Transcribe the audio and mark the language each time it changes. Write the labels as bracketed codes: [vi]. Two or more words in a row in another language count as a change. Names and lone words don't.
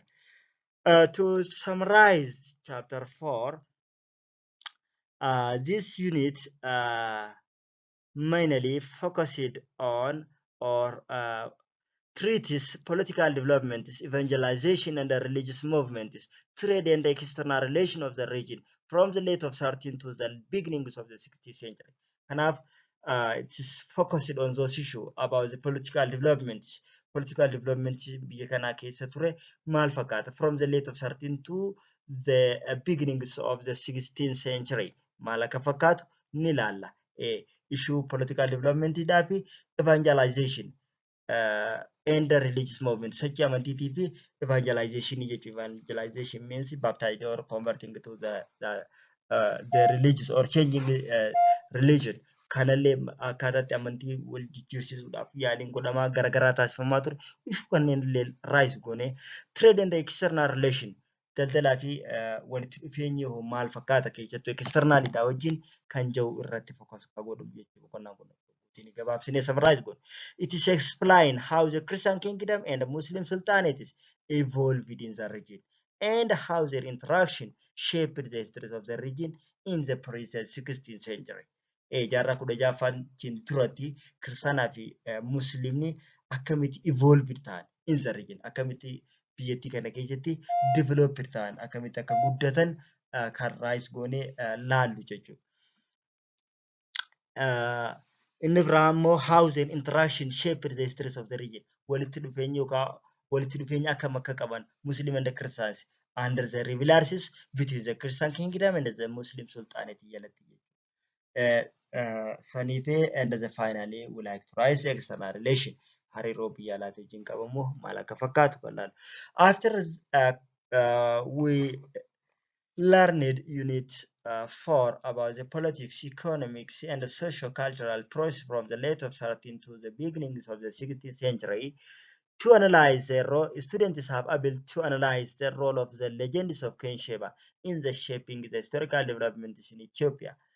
[en] To summarize chapter 4, this unit mainly focused on or treats political developments, evangelization, and the religious movements, trade and the external relation of the region from the late of 13th to the beginnings of the 16th century. Enough, it is focused on those issues about the political developments. Political developments from the late of 13th to the beginnings of the 16th century. [om] Malaka fakkaatu ni laalla. [en] Issue political development dafi evangelization and the religious movement. Such amantii evangelization evangelization means baptizing or converting to the religious or changing religion. [om] Kanallee akkaataatti amantii wal jijjiirsiisuudhaaf yaaliin godhamaa garagaraa taasifamaa ture. [en] Issue kanneen rise goone trade and external relation. [om] Daldalaa fi walitti dhufeenyi maal fakkaata keessattuu externalidha wajjin kan jiru irratti focus godhu jechuudha. [en] It is explain how the Christian kingdom and the Muslim sultanates evolved within the region and how their interaction shaped the history of the region in the present 16th century. [om] Jaarraa kudha ja'affaantiin duratti kiristaanaa fi musliimni akkamitti evolved ta'an [en] in the region [om] akkamitti biyyattii kana keessatti developed ta'an akkamitti akka guddatan kan raayis goonee laallu jechuudha. Inni biraa immoo [en] how their interaction shaped the history of the region [om] walitti dhufeenya akkam akka qaban [en] Muslim and the Christians under the rivalities between the Christian kingdom and the Muslim sultanate jalatti. [om] Saniifee [en] and the finally we like to rise external relation [om] hariiroo biyya alaatii wajjin qabamu maal akka fakkaatu kan laalu. [en] After we learned unit 4 about the politics, economics, and the socio-cultural process from the late of 13th to the beginnings of the 16th century. To analyze the role, students have able to analyze the role of the legends of Queen Sheba in the shaping the historical developments in Ethiopia.